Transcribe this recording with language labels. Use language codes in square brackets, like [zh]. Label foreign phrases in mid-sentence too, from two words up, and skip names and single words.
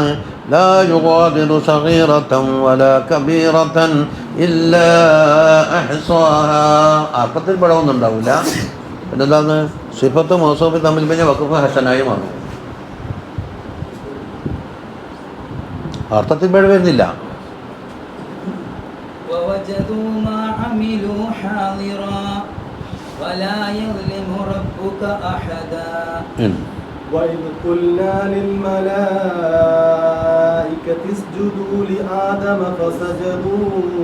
[ar] لا يغادر صغيرة ولا كبيرة إلا أحصاها. [ml] അർത്ഥത്തിൽ പിഴവൊന്നും ഉണ്ടാവില്ല. പിന്നെന്താണ്? സിഫത്തും മൗസൂഫും തമ്മിൽ പിന്നെ വഖഫ് ഹസനായി മാറും. അർത്ഥത്തിൽ പിഴ വരുന്നില്ല. [ar] ووجدوا ما عملوا حاضرا ولا يظلم ربك أحدا. وإذ قلنا للملائكة اسجدوا لآدم فسجدوا